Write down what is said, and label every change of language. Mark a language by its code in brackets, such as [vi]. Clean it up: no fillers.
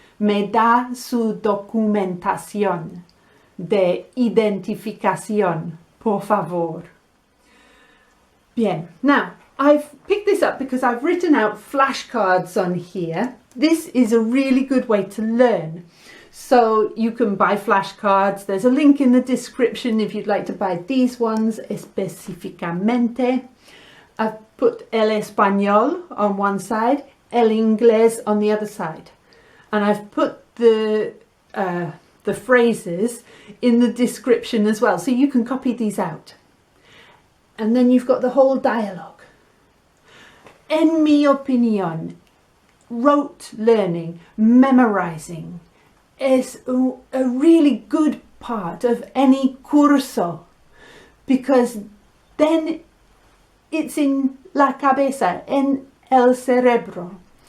[es] Me da su documentación de identificación, por favor. Bien, now, [en] I've picked this up because I've written out flashcards on here. This is a really good way to learn. So you can buy flashcards. There's a link in the description if you'd like to buy these ones específicamente. I've put el español on one side, el inglés on the other side. And I've put the phrases in the description as well, so you can copy these out. And then you've got the whole dialogue. [es] En mi opinión, [en] rote learning, memorizing, is a really good part of any curso, because then it's in [es] la cabeza, en el cerebro.